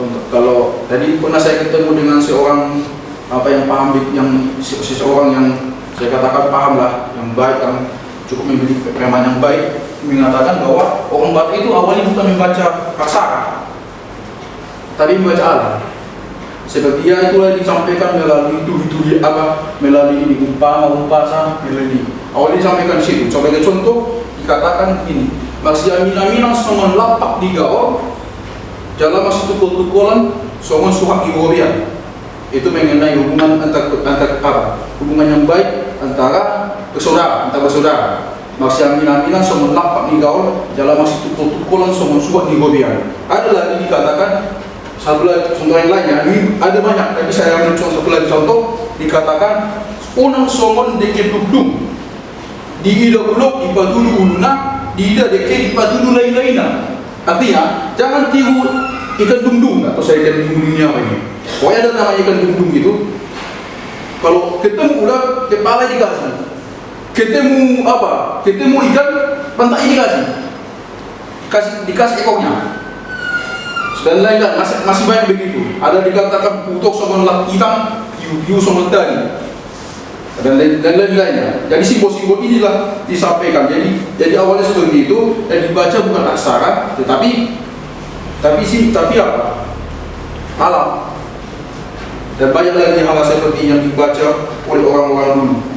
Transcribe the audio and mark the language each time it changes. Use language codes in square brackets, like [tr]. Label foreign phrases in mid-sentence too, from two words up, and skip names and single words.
[id] Kalau tadi pernah saya ketemu dengan seorang apa yang paham, yang seseorang yang saya katakan paham lah, yang baik, yang cukup memiliki pemahaman yang baik, mengatakan bahwa orang Batak itu awalnya bukan membaca aksara, tapi membaca alam. Sebab dia itulah disampaikan melalui tulis apa, melalui ini umpama, umpasa, melalui awalnya disampaikan di situ. Sebagai contoh dikatakan ini, [bbc] masih mina songon lapak di gaul, jalan masih tukul-tukulan, songon suhak di gobian. [id] Itu mengenai hubungan antar apa? Hubungan yang baik antara bersaudara. [bbc] Masih mina songon lapak di gaul, jalan masih tukul-tukulan, songon suhak di gobian. [id] Ada lagi dikatakan satu lagi contoh yang lainnya, ini ada banyak, tapi saya ambil satu lagi contoh, dikatakan [bbc] unang songon deke dudung di ida ulok di padulu uluna, di ida deke di padulu lain-laina. [id] Artinya jangan tiru ikan dundung, atau saya ikan dundungnya apa ini, pokoknya ada namanya ikan dundung itu. Kalau ketemu ular kepala dikasih, ketemu apa, ketemu ikan pantai dikasih ekornya dan lain-lain. Masih banyak begitu. Ada dikatakan [bbc] putok songon lak hitam, hiu songon [id] tadi, dan lain-lainnya. Jadi simbol-simbol inilah disampaikan. Jadi awalnya seperti itu, dan dibaca bukan aksara, tetapi apa? Alam. Dan banyak lagi hal seperti yang dibaca oleh orang-orang dulu.